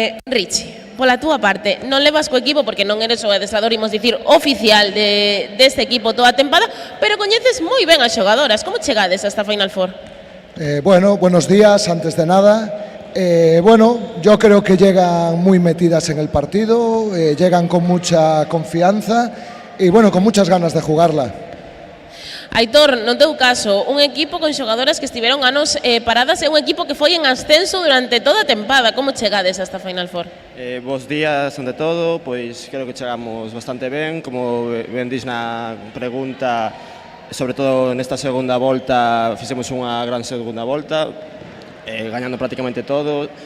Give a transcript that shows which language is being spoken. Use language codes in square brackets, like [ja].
[gl] Richie, pola túa parte, non levas co equipo porque non eres o adestrador, imos dicir, oficial deste equipo toda a tempada, pero coñeces moi ben as xogadoras. Como chegades a esta Final Four? [es] Buenos días, antes de nada. Yo creo que llegan muy metidas en el partido, llegan con mucha confianza y con muchas ganas de jugarla. [gl] Aitor, no teu caso, un equipo con xogadoras que estiveron anos paradas e un equipo que foi en ascenso durante toda a tempada. Como chegades a esta Final Four? Bos días, ante todo, pois creo que chegamos bastante ben, como ben dis na pregunta, sobre todo nesta segunda volta, fixemos unha gran segunda volta, gañando prácticamente todo.